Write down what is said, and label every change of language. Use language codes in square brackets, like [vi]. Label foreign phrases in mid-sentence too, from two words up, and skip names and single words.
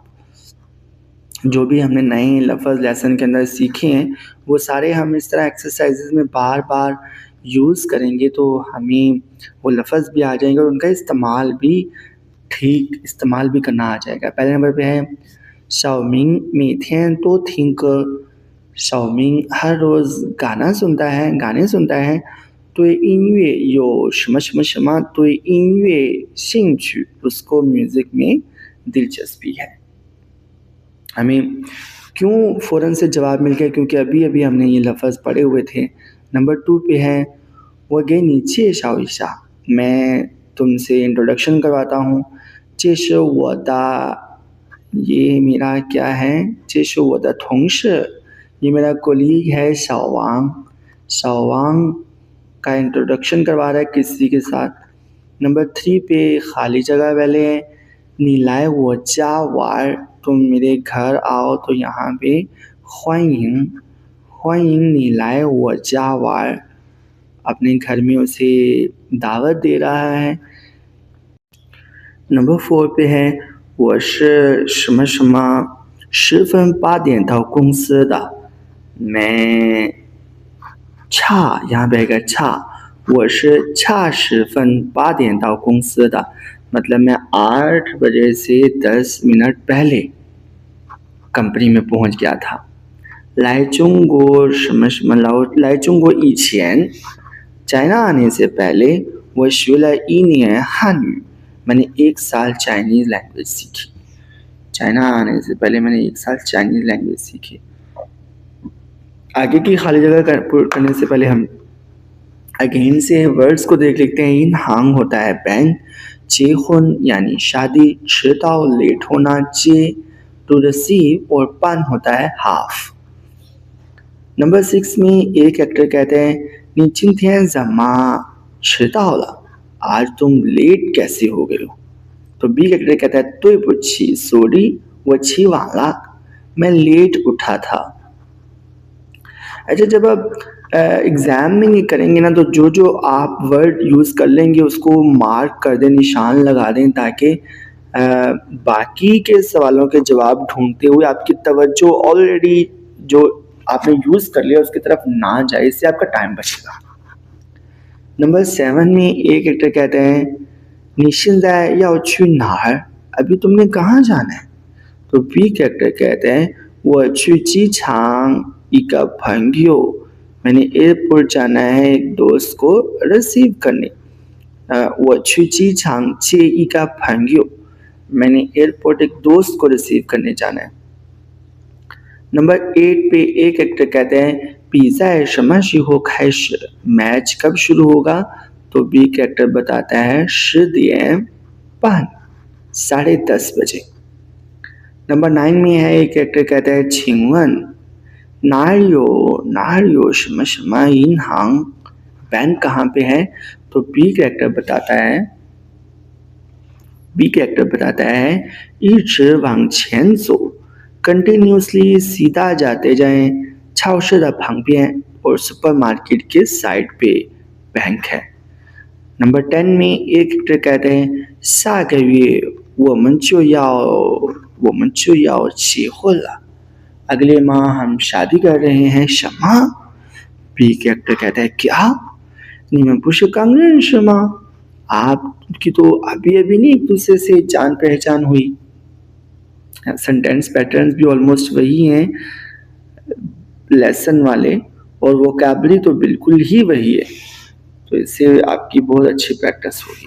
[hi] जो भी हमने नए लफ्ज़ लेसन के अंदर सीखे हैं वो सारे हम इस तरह एक्सरसाइजेज़ में बार बार यूज़ करेंगे तो हमें वो लफ्ज़ भी आ जाएंगे और उनका इस्तेमाल भी करना आ जाएगा। पहले नंबर पे है [zh] 小明每天都听歌 [hi] 小明 हर रोज़ गाने सुनता है। [zh] 对音乐有什么什么什么 对音乐兴趣 [hi] उसको म्यूज़िक में दिलचस्पी है। हमें क्यों फ़ौरन से जवाब मिल गया क्योंकि अभी हमने ये लफ्ज़ पढ़े हुए थे। नंबर 2 पे है [zh] 我给你介绍一下 [hi] मैं तुमसे इंट्रोडक्शन करवाता हूँ। [zh] 这是我的 [hi] ये मेरा क्या है [zh] 这是我的同事 [hi] ये मेरा कोलीग है शौ वांग का इंट्रोडक्शन करवा रहा है किसी के साथ। नंबर 3 पे खाली जगह वाले हैं [zh] 你来我家玩 [hi] तुम मेरे घर आओ तो यहाँ पे [zh] 欢迎你来我家玩 [hi] अपने घर में उसे दावत दे रहा है। नंबर 4 पे है [zh] 我是什么什么10分8点到公司的 [hi] मैं差 यहाँ पे आएगा छा [zh] 我是差10分8点到公司的 [hi] मतलब मैं 8 बजे से 10 मिनट पहले कंपनी में पहुंच गया था। [zh] 来中国什么什么来中国以前 [hi] चाइना आने से पहले [zh] 我学了1年汉语 [hi] मैंने 1 साल [en] Chinese language [hi] सीखी। चाइना आने से पहले मैंने 1 साल [en] Chinese language [hi] सीखी। आगे की खाली जगह करने से पहले हम अगेन से वर्ड्स को देख लेते हैं। इन हांग होता है बैंक, चेहुन यानी शादी, छिताओ लेट होना, चे टू रिसीव और पन होता है हाफ। नंबर 6 में एक एक्टर कहते हैं [zh] 你今天怎么迟到了 [hi] आज तुम लेट कैसे हो गए हो। तो बी कैरेक्टर कहता है 对不起 सॉरी [zh] 我起晚了 [hi] मैं लेट उठा था। अच्छा, जब आप एग्ज़ाम में नहीं करेंगे ना, तो जो जो आप वर्ड यूज़ कर लेंगे उसको मार्क कर दें, निशान लगा दें, ताकि बाकी के सवालों के जवाब ढूंढते हुए आपकी तवज्जो ऑलरेडी जो आपने यूज़ कर लिया उसकी तरफ ना जाए, इससे आपका टाइम बचेगा। नंबर 7 में ए कैरेक्टर कहते हैं [zh] 你现在要去哪儿 [hi] अभी तुमने कहाँ जाना है। तो बी कैरेक्टर कहते हैं [zh] 我去机场一个朋友 [hi] मैंने एयरपोर्ट जाना है एक दोस्त को रिसीव करने। [zh] 我去机场接一个朋友 [hi] मैंने एयरपोर्ट एक दोस्त को रिसीव करने जाना है। नंबर 8 पे एक कैरेक्टर कहते हैं [zh] 比赛什么时候开始 [hi] मैच कब शुरू होगा। तो बी कैरेक्टर बताता है [zh] 10 点半 [hi] 10:30 बजे। नंबर 9 में है एक कैरेक्टर कहता है [zh] 请问哪儿有什么什么银行 [hi] बैंक कहाँ पे है। तो बी कैरेक्टर बताता है [zh] 一直往前走 [hi] कंटिन्यूसली सीधा जाते जाएं [zh] 超市的旁边 [hi] और सुपरमार्केट के साइड पे बैंक है। नंबर 10 में एक कैरेक्टर कहते हैं [zh] 下个月我们就要结婚了 [hi] अगले माह हम शादी कर रहे हैं। शमा बी कैरेक्टर कहता है क्या [zh] 你们不是刚认识吗 [hi] आपकी तो अभी नहीं एक दूसरे से जान पहचान हुई। [en] sentence patterns [hi] भी ऑलमोस्ट वही हैं लेसन वाले, और वोकैबुलरी तो बिल्कुल ही वही है, तो इससे आपकी बहुत अच्छी प्रैक्टिस होगी।